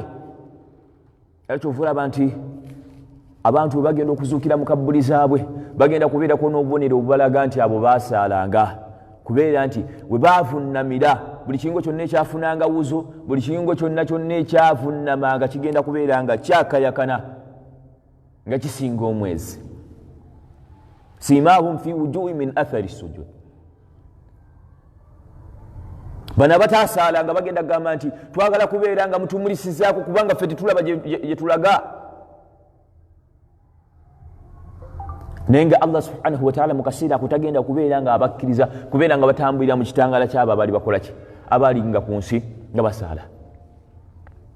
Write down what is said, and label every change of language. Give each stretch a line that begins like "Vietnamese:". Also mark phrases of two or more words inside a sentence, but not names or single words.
Ganda: Era kyovulaba nti abantu bwe bagenda okuzuukira mu kabbuli zaabwe, bagenda kubeerako n'obubonero obubalaga nti abo baasaalanga, kubeera nti bwe baavunnamira, buli kiringo kyonna ekyafunanga wuzo, buli kiringo kyonna ekyavunnamanga kigenda kubeera nga kyakayakana, nga kisinga omwezi.
Arabic: سيماهم في وجوه من أثر سجود.
Ganda: Bano abataasalanga bagenda kugamba nti twagala kubeera nga mutumulisizaako, kubanga ffe tetulaba gye tulaga. Naye nga Allah
Arabic: سبحانه وتعالى
Ganda: mu kaseera ako tagenda kubeera nga abakkiriza, kubeera nga batambulira mu kitangala kyabo abali bakola ki, abali nga ku nsi nga basaala.